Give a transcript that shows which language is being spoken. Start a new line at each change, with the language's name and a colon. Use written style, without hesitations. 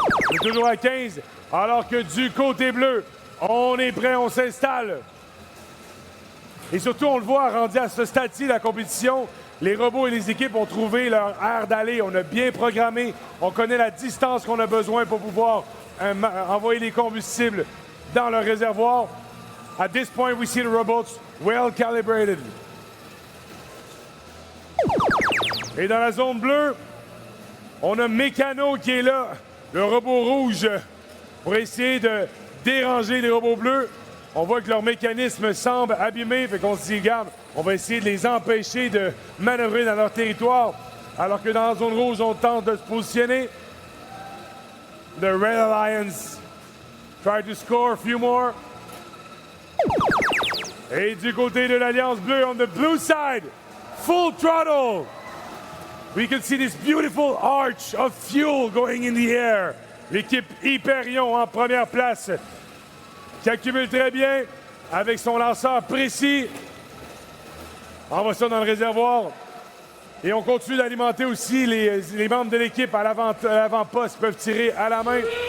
French: On est toujours à 15, alors que du côté bleu, on est prêt, on s'installe. Et surtout, on le voit, rendu à ce stade-ci de la compétition, les robots et les équipes ont trouvé leur aire d'aller. On a bien programmé, on connaît la distance qu'on a besoin pour pouvoir envoyer les combustibles dans le réservoir.
English: At this point, we see the robots well calibrated.
French: Et dans la zone bleue, on a Mécano qui est là, le robot rouge, pour essayer de déranger les robots bleus. On voit que leur mécanisme semble abîmé, fait qu'on se dit, regarde, on va essayer de les empêcher de manœuvrer dans leur territoire, alors que dans la zone rouge, on tente de se positionner.
English: The Red Alliance try to score a few more.
French: Et du côté de l'Alliance bleue, on the blue side, full throttle.
English: We can see this beautiful arch of fuel going in the air.
French: L'équipe Hyperion en première place, qui accumule très bien avec son lanceur précis. Envoie ça dans le réservoir. Et on continue d'alimenter aussi les membres de l'équipe à l'avant-poste qui peuvent tirer à la main.